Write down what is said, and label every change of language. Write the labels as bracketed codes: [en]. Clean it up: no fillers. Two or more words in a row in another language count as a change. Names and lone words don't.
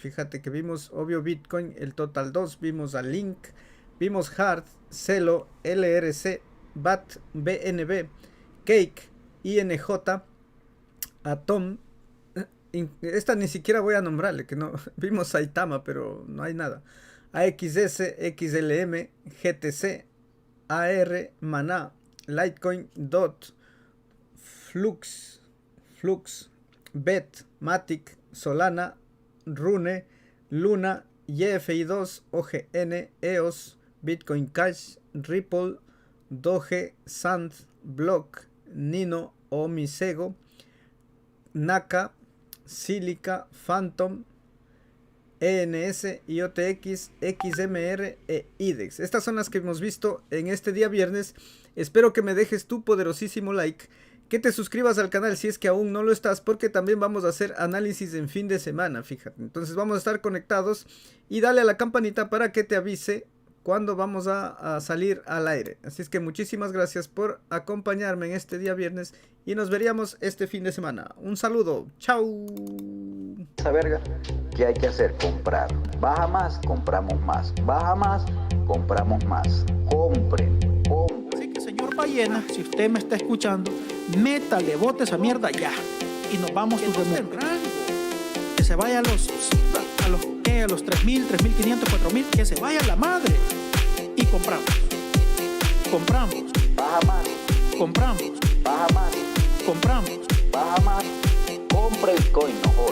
[es] Fíjate que vimos, obvio, Bitcoin, el Total 2, vimos a Link, vimos Hard, Celo, LRC, BAT, BNB, Cake, INJ, Atom. Esta ni siquiera voy a nombrarle, que no. Vimos Saitama, pero no hay nada. AXS, XLM, GTC, AR, Maná, Litecoin, DOT, Flux, Bet, Matic, Solana, Rune, Luna, YFI2, OGN, EOS, Bitcoin Cash, Ripple, Doge, Sand, Block, Nino, Omisego, Naka, Silica, Phantom, ENS, IOTX, XMR e IDEX. Estas son las que hemos visto en este día viernes. Espero que me dejes tu poderosísimo like, que te suscribas al canal si es que aún no lo estás, porque también vamos a hacer análisis en fin de semana, fíjate. Entonces vamos a estar conectados y dale a la campanita para que te avise cuando vamos a salir al aire. Así es que muchísimas gracias por acompañarme en este día viernes y nos veríamos este fin de semana. Un saludo, chao. Esa verga, ¿qué hay que hacer? Comprar. Baja más, compramos más. Baja más, compramos más. Compren. Así que, señor Ballena, si usted me está escuchando, métale, bote esa mierda ya. Y nos vamos [en] to the moon. [es] Que se vaya a los 3.000, 3.500, 4.000. Que se vaya a la madre. Y compramos. Baja más. Compramos. Baja más. Compramos. Baja más. Compre Bitcoin, no jodas.